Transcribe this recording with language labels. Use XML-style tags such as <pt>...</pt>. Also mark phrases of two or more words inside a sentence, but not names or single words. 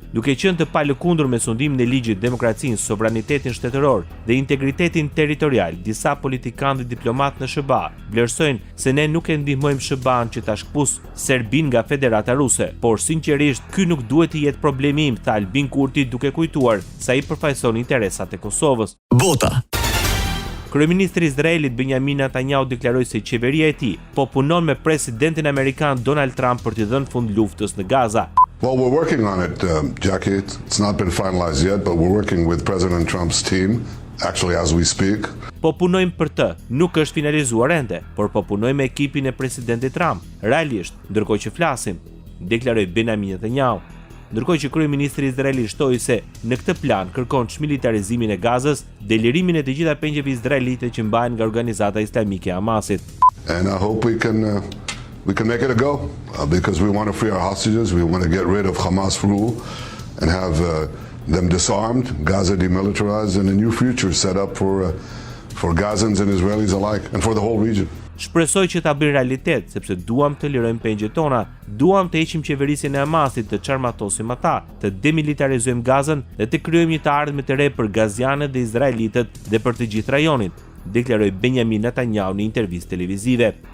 <sq>Duke qenë të palëkundur me sundimin e ligjit, demokracinë, sovranitetin shtetëror dhe integritetin territorial, disa politikanë dhe diplomatë në SBA vlerësojnë se ne nuk e ndihmojmë SBA-n që ta shkpusë Serbinë nga Federata Ruse, por sinqerisht ky nuk duhet të jetë problemi im, tha Albin Kurti duke kujtuar se ai përfaqëson interesat e Kosovës. Bota. Kryeministri i Izraelit Benjamin Netanyahu deklaroi se qeveria e tij po punon me presidentin amerikan Donald Trump për t'i dhënë fund luftës në Gaza.</sq> <en>Well, we're working on it, Jackie. It's not been finalized yet, but we're working with President Trump's team, actually as we speak.</en> <sq>Po punojmë për të, nuk është finalizuar ende, por po punojmë me ekipin e presidentit Trump, realisht, ndërkohë që flasim, deklaroi Benjamin Netanyahu. Ndërkohë që kryeministri izraeli shtoi se në këtë plan kërkon çmilitarizimin e Gazës dhe lirimin e të gjitha pengjeve izraelite që mbahen nga organizata islamike e Hamasit.</sq> <en>And I hope we can make it a go because we want to free our hostages, we want to get rid of Hamas rule and have them disarmed, Gaza demilitarized, and a new future set up for Gazans and Israelis alike and for the whole region.</en> <sq>Shpresoj që ta bëjmë realitet, sepse duam të lirojmë pengjet tona, duam të heqim qeverisjen e Hamasit, të çarmatosim ata, të demilitarizojmë Gazën dhe të krijojmë një të ardhmë të re për gazianët dhe izraelitët dhe për të gjithë rajonin, deklaroi Benjamin Netanyahu në intervistë televizive.</sq>